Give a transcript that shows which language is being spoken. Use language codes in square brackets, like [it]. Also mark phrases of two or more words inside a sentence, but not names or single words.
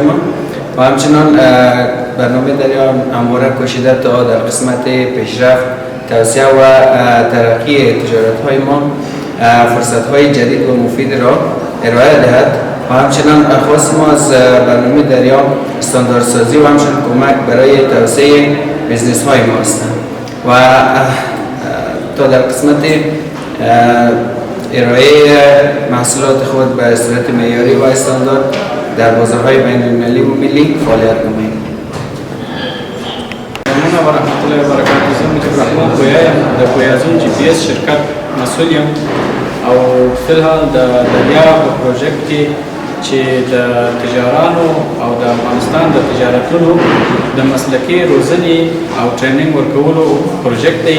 [fa] ما و همچنان برنامه دریا همواره کوشیده تا در قسمت پیشرفت، توسعه و ترقی تجارت های ما فرصت های جدید و مفید را ارائه دهد و همچنان خواست ما از برنامه دریا استانداردسازی و همچنان کمک برای توسعه بیزنس های ما هستند و تا در قسمت ارائه محصولات خود به صورت معیاری و استاندارد در بازارهای بین المللی و ملی فعالیت نماییم. [ar] ممنون و رحمت الله و برکاته. [ps] زه مجيب الرحمن گویا یم د ګویازون جی پی اس شرکت مسؤل یم او فلحال د دریا په پروژیکټ کې چې د تجارانو او د افغانستان د تجارتونو د مسلکي روزنې او ټریننګ ورکولو پروژیکټ دی.